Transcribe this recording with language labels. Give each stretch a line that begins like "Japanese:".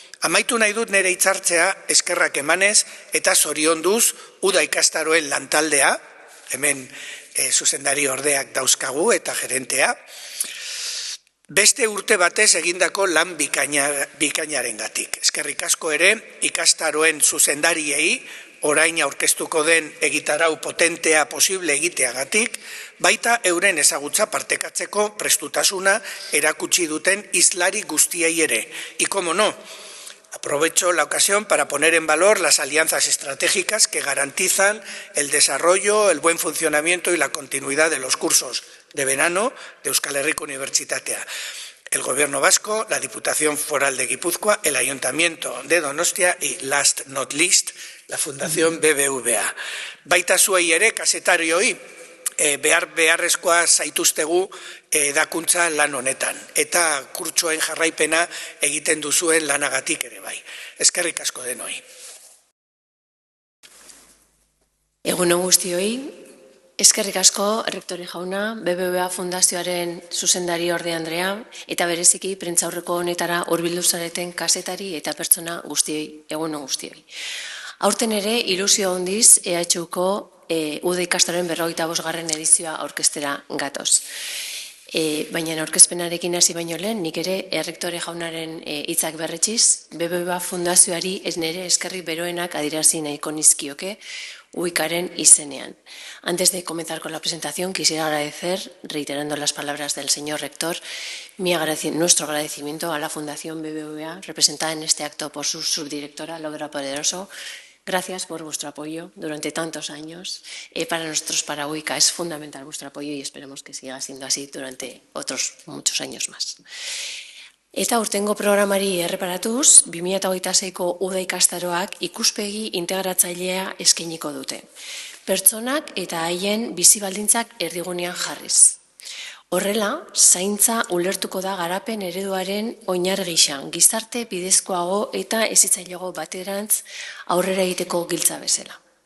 Basque: Amaitu nahi dut nire hitzartzea eskerrak emanez eta zorionduz Uda ikastaroen lantaldea, hemen zuzendari ordeak dauzkagu eta gerentea, beste urte batez egindako lan bikainarengatik. Eskerrik asko ere ikastaroen zuzendariei, orain aurkeztuko den egitarau potentea posible egiteagatik, baita euren ezagutza partekatzeko prestutasuna erakutsi duten hizlari guztiei ere.
Spanish: Y como no, aprovecho la ocasión para poner en valor las alianzas estratégicas que garantizan el desarrollo, el buen funcionamiento y la continuidad de los cursos de verano de Euskal Herriko Unibertsitatea. El Gobierno vasco, la Diputación Foral de Guipúzcoa, el Ayuntamiento de Donostia y,
English: last not least,
Spanish: la Fundación BBVA.
Basque: Baita zuei ere, kazetarioi, beharrezkoa zaituztegu edakuntza lan honetan. Eta kurtsoen jarraipena egiten duzuen lanagatik ere bai. Eskerrik asko denoi. Egun guztioi. Eskerrik asko, Rektore jauna, BBVA Fundazioaren zuzendari orde Andrea, eta bereziki prentzaurreko honetara hurbildu zareten kazetari eta pertsona guztioi, egun guztioi. Aurten ere, ilusio handiz, EHUko Uda ikastaroen 45. edizioa aurkeztera gatoz. Baina aurkezpenarekin hasi baino lehen, nik ere Errektore jaunaren hitzak berretxiz, BBVA Fundazioari ez nere eskerrik beroenak adirazi nahiko nizkioke, UIKaren izenean.
Spanish: Antes de comenzar con la presentación, quisiera agradecer, reiterando las palabras del señor rector, nuestro agradecimiento a la Fundación BBVA, representada en este acto por su subdirectora, Laura Poderoso. Gracias por vuestro apoyo durante tantos años. Para nosotros, para UIKA, es fundamental vuestro apoyo y esperemos que siga siendo así durante otros muchos años más.
Basque: Eta urtengo programari erreparatuz, 2026ko Uda ikastaroak ikuspegi integratzailea eskainiko dute. Pertsonak eta haien bizi baldintzak erdigunean jarriz. Horrela, zaintza ulertuko da garapen ereduaren oinarri gisa, gizarte bidezkoago eta hezitzaileago baterantz aurrera egiteko giltza bezala.